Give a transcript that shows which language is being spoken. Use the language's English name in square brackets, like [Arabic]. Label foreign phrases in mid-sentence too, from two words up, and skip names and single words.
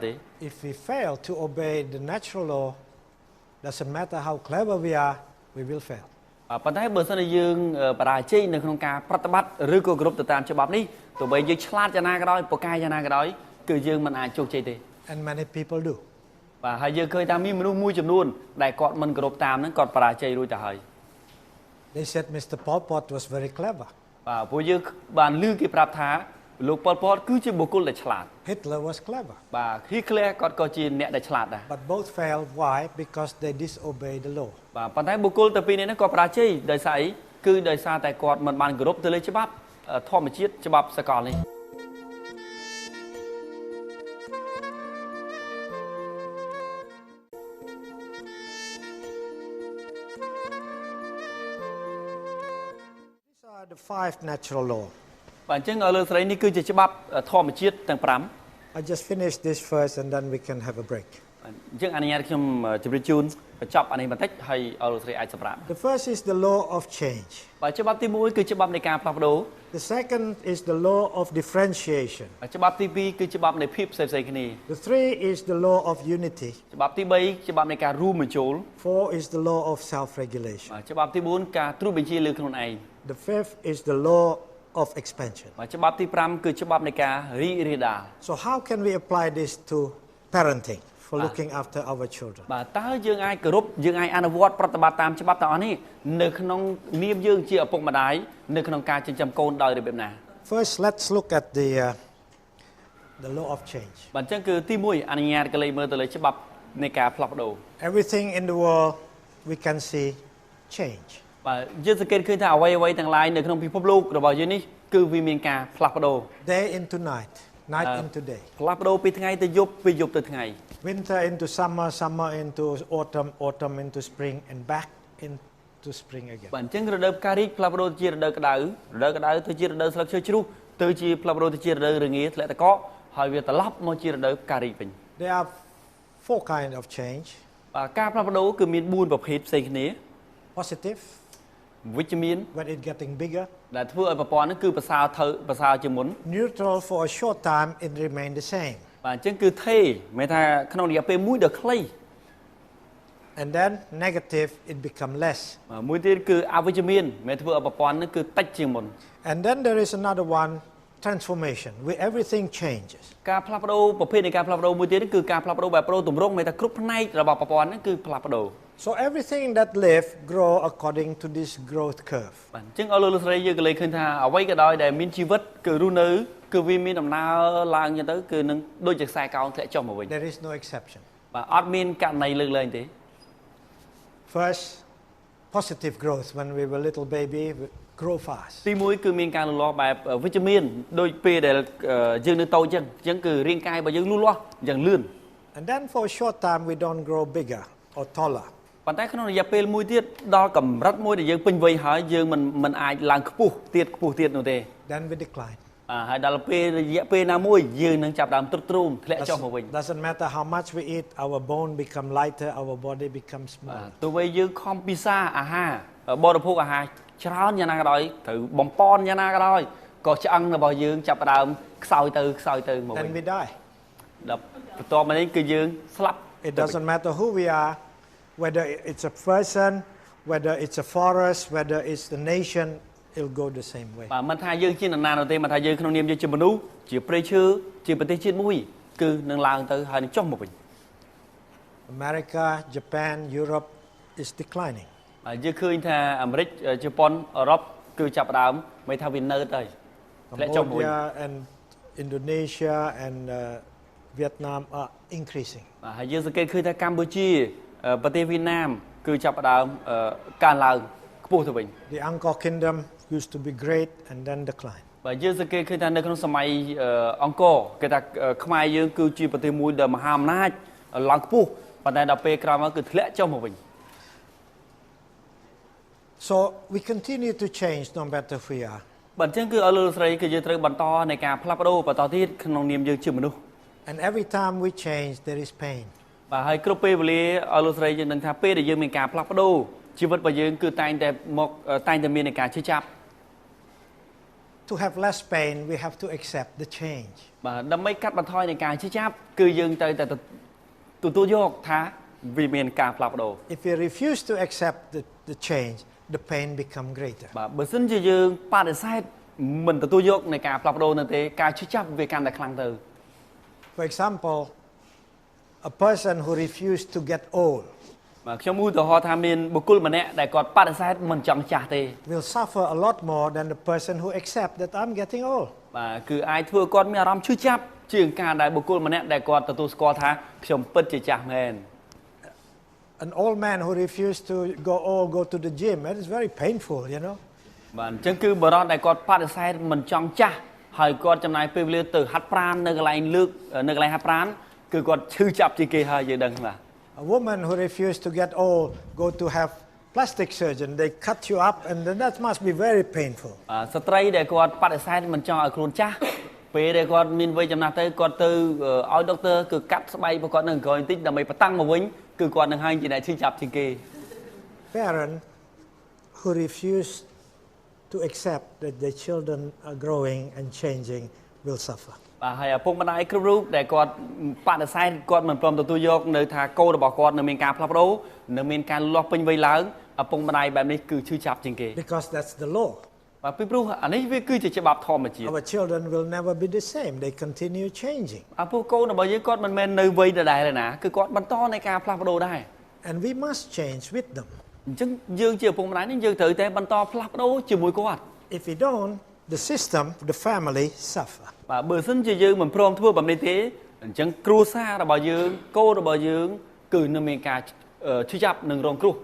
[English] If we fail to obey the natural law, doesn't matter how clever we are, we will fail. [Khmer] ប៉ុន្តែបើសិនជាយើងបរាជ័យនៅក្នុងការប្រតិបត្តិឬក៏គោរពទៅតាមច្បាប់នេះទោះបីយើងឆ្លាតយ៉ាងណាក៏ដោយពូកែយ៉ាងណាក៏ដោយគឺយើងមិនអាចជោគជ័យទេ [English] And many people do. [Khmer] បាទហើយយើងឃើញថាមានមនុស្សមួយចំនួនដែលគាត់មិនគោរពតាមហ្នឹងគាត់បរាជ័យរួចទៅហើយ [English] They said Mr. Pol Pot was very clever. [Khmer] បាទព្រោះយើងបានឮគេប្រាប់ថាលោកប៉ុលពតគឺជាបុគ្គលដែលឆ្លាត [English] Hitler was clever. [Khmer] បាទ Hitler គាត់ក៏ជាអ្នកដែលឆ្លាតដែរ [English] But both failed. Why? Because they disobeyed the law. [Khmer] បាទប៉ុន្តែបុគ្គលទៅពីរនេះគាត់បរាជ័យដោយសារអីគឺដោយសារតែគាត់មិនបានគោរពទៅលើច្បាប់ធម្មជាតិច្បាប់សកលនេះ [English] These are the 5 natural law. [Khmer] បាទអញ្ចឹងឲ្យលើស្រីនេះគឺជាច្បាប់ធម្មជាតិទាំង5 [English] I just finish this first and then we can have a break. [Khmer] អញ្ចឹងអនុញ្ញាតខ្ញុំជម្រាបជូនបញ្ចប់អានេះបន្តិចហើយឲ្យលោកស្រីអាចសម្រាប់ [English] The first is the law of change. [Khmer] បាទច្បាប់ទី1គឺច្បាប់នៃការផ្លាស់ប្ដូរ [English] The second is the law of differentiation. [Khmer] ច្បាប់ទី2គឺច្បាប់នៃភាពផ្សេងៗគ្នា [English] The 3 is the law of unity. [Khmer] ច្បាប់ទី3ច្បាប់នៃការរួមបញ្ចូល [English] 4 is the law of self-regulation. [Khmer] ច្បាប់ទី4ការត្រួតបញ្ជាលើខ្លួនឯង [English] The 5th is the law of expansion. [Khmer] ច្បាប់ទី5គឺច្បាប់នៃការរីករាលដាល [English] So how can we apply this to parenting for looking after our children? [Khmer] បាទតើយើងអាចគោរពយើងអាចអនុវត្តប្រតិបត្តិតាមច្បាប់ទាំងអស់នេះនៅក្នុងនាមយើងជាឪពុកម្ដាយនៅក្នុងការចិញ្ចឹមកូនដោយរបៀបណា [English] First, let's look at the law of change. [Khmer] បាទអញ្ចឹងគឺទី1អនុញ្ញាតកលេចមើលទៅលើច្បាប់នៃការផ្លាស់ប្ដូរ [English] Everything in the world we can see change. [Khmer] បាទយើងសង្កេតឃើញថាអ្វីៗទាំងឡាយនៅក្នុងពិភពលោករបស់យើងនេះគឺវាមានការផ្លាស់ប្ដូរ [English] Day into night, night into day. [Khmer] ផ្លាស់ប្ដូរពីថ្ងៃទៅយប់ពីយប់ទៅថ្ងៃ [English] Winter into summer, summer into autumn, autumn into spring, and back into spring again. [Khmer] បាទអញ្ចឹងរដូវផ្ការីកផ្លាស់ប្ដូរជារដូវក្តៅទៅជារដូវស្លឹកឈើជ្រុះទៅជាផ្លាស់ប្ដូរទៅជារដូវរងាធ្លាក់ទឹកកកហើយវាត្រឡប់មកជារដូវផ្ការីកវិញ [English] There are 4 kinds of change. [Khmer] បាទការផ្លាស់ប្ដូរគឺមាន4ប្រភេទផ្សេងគ្នា [English] Positive, [Khmer] វិជ្ជមាន [English] when it getting bigger. [Khmer] ដែលធ្វើឲ្យប្រព័ន្ធនេះគឺប្រសើរជាងមុន [English] Neutral, for a short time, it remain the same. [Khmer] បាទអញ្ចឹងគឺថេមានថាក្នុងរយៈពេលមួយដ៏ខ្លី [English] And then negative, it become less. [Khmer] មួយទៀតគឺអវិជ្ជមានមានធ្វើឲ្យប្រព័ន្ធនេះគឺតិចជាងមុន [English] And then there is another one, transformation, where everything changes. [Khmer] ការផ្លាស់ប្ដូរប្រភេទនៃការផ្លាស់ប្ដូរមួយទៀតគឺការផ្លាស់ប្ដូរបែបប្រូរទម្រង់មានថាគ្រប់ផ្នែករបស់ប្រព័ន្ធនេះគឺផ្លាស់ប្ដូរ [English] So everything that live grow according to this growth curve. [Khmer] បាទអញ្ចឹងឲ្យលោកស្រីយើងក៏លេខឃើញថាអ្វីក៏ដោយដែលមានជីវិតគឺរស់នៅគឺវាមានដំណើរឡើងចឹងទៅគឺនឹងដូចជាខ្សែកោងធ្លាក់ចុះមកវិញ [English] There is no exception. [Khmer] បាទអត់មានករណីលើកលែងទេ [English] First, positive growth. When we were little baby, we grow fast. [Khmer] ទី1គឺមានការលូតលាស់បែបវិជ្ជមានដូចពេលដែលយើងនៅតូចចឹងអញ្ចឹងគឺរាងកាយរបស់យើងលូតលាស់យ៉ាងលឿន [English] And then for a short time, we don't grow bigger or taller. [Khmer] ប៉ុន្តែក្នុងរយៈពេលមួយទៀតដល់កម្រិតមួយដែលយើងពេញវ័យហើយយើងមិនអាចឡើងខ្ពស់ទៀតនោះទេ [English] Then we decline. [Khmer] ហើយដល់ពេលរយៈពេលណាមួយយើងនឹងចាប់ដើមទ្រុឌទ្រោមធ្លាក់ចុះមកវិញ [English] Doesn't matter how much we eat, our bone become lighter, our body becomes smaller. [Khmer] ទោះបីយើងខំពិសាអាហារបរិភោគអាហារច្រើនយ៉ាងណាក៏ដោយត្រូវបំពន់យ៉ាងណាក៏ដោយក៏ឆ្អឹងរបស់យើងចាប់ដើមខ្សោយទៅមកវិញ [English] Then we die. [Khmer] ដល់បន្ទាប់មកនេះគឺយើងស្លាប់ [English] It doesn't matter who we are, whether it's a person, whether it's a forest, whether it's the nation, it'll go the same way. [Khmer] បាទមិនថាយើងជានរណានោះទេមិនថាយើងក្នុងនាមយើងជាមនុស្សជាព្រៃឈើជាប្រទេសជាតិមួយគឺនឹងឡើងទៅហើយនឹងចុះមកវិញ [English] America, Japan, Europe is declining. [Khmer] យើងឃើញថាអាមេរិកជប៉ុនអឺរ៉ុបគឺចាប់ដើមមិនថាវានៅទៅធ្លាក់ចុះមកវិញ [English] Cambodia and Indonesia and Vietnam are increasing. [Khmer] ហើយយើងសង្កេតឃើញថាកម្ពុជាប្រទេសវៀតណាមគឺចាប់ផ្ដើមកើនឡើងខ្ពស់ទៅវិញ [English] The Angkor Kingdom used to be great and then decline. [Khmer] បាទយើងសង្កេតឃើញថានៅក្នុងសម័យអង្គរគេថាខ្មែរយើងគឺជាប្រទេសមួយដែលមហាអំណាចឡើងខ្ពស់ប៉ុន្តែដល់ពេលក្រោយមកគឺធ្លាក់ចុះមកវិញ [English] So we continue to change no matter who we are. [Khmer] បាទអញ្ចឹងគឺឲ្យលោកស្រីគឺយើងត្រូវបន្តในការផ្លាស់ប្ដូរបន្តទៀតក្នុងនាមយើងជាមនុស្ស [English] And every time we change there is pain. [Khmer] បាទហើយគ្រប់ពេលវេលាឲ្យលោកស្រីយើងដឹងថាពេលដែលយើងមានការផ្លាស់ប្ដូរជីវិតរបស់យើងគឺតែងតែមាននៃការឈឺចាប់ [English] To have less pain we have to accept the change. [Khmer] បាទដើម្បីកាត់បន្ថយនៃការឈឺចាប់គឺយើងត្រូវតែទទួលយកថាវាមានការផ្លាស់ប្ដូរ [English] If we refuse to accept the change the pain become greater. [Khmer] បាទបើសិនជាយើងបដិសេធមិនទទួលយកនៃការផ្លាស់ប្ដូរនោះទេការឈឺចាប់វាកាន់តែខ្លាំងទៅ [English] For example, a person who refused to get old [Khmer] បាទខ្ញុំឧទាហរណ៍ថាមានបុគ្គលម្នាក់ដែលគាត់បដិសេធមិនចង់ចាស់ទេ [English] will suffer a lot more than the person who accept that I'm getting old. [Khmer] បាទគឺអាចធ្វើគាត់មានអារម្មណ៍ឈឺចាប់ជាងការដែលបុគ្គលម្នាក់ដែលគាត់ទទួលស្គាល់ថាខ្ញុំពិតជាចាស់មែន [English] An old man who refused to go to the gym, it is very painful, you know. [Khmer] បាទអញ្ចឹងគឺបរិបទដែលគាត់បដិសេធមិនចង់ចាស់ហើយគាត់ចំណាយពេលវេលាទៅហាត់ប្រាណនៅកន្លែងនៅកន្លែងហាត់ប្រាណគឺគាត់ឈឺចាប់ជាងគេហើយយើងដឹងបាទ [English] A woman who refused to get old go to have plastic surgeon, they cut you up and then that must be very painful. [Khmer] ស្ត្រីដែលគាត់បដិសេធមិនចង់ឲ្យខ្លួនចាស់ពេលដែលគាត់មានវ័យចំណាស់ទៅគាត់ទៅឲ្យដុកទ័រគឺកាត់ស្បែករបស់គាត់នៅក្រោយបន្តិចដើម្បីបតាំងមកវិញគឺគាត់នឹងហើយជាអ្នកឈឺចាប់ជាងគេ [English] Parent who refuse to accept that their children are growing and changing will suffer. [Khmer] បាទហើយឪពុកម្ដាយគ្រប់រូបដែលគាត់បដិសេធគាត់មិនព្រមទទួលយកនៅថាកូនរបស់គាត់នៅមានការផ្លាស់ប្ដូរនៅមានការលាស់ពេញវ័យឡើងឪពុកម្ដាយបែបនេះគឺឈឺចាប់ជាងគេ [English] Because that's the law. [Khmer] បាទពីព្រោះអានេះវាគឺជាច្បាប់ធម្មជាតិ [English] Our children will never be the same. They continue changing. [Khmer] ពួកកូនរបស់យើងគាត់មិនមែននៅវ័យដដែលទេណាគឺគាត់បន្តនៃការផ្លាស់ប្ដូរដែរ [English] And we must change with them. [Khmer] អញ្ចឹងយើងជាឪពុកម្ដាយនេះយើងត្រូវតែបន្តផ្លាស់ប្ដូរជាមួយគាត់ [English] If we don't, the system, the family suffer. [Khmer] បាទបើសិនជាយើងមិនព្រមធ្វើបែបនេះទេអញ្ចឹងគ្រួសាររបស់យើងកូនរបស់យើងគឺនឹងមានការឈឺចាប់និងរងគ្រោះ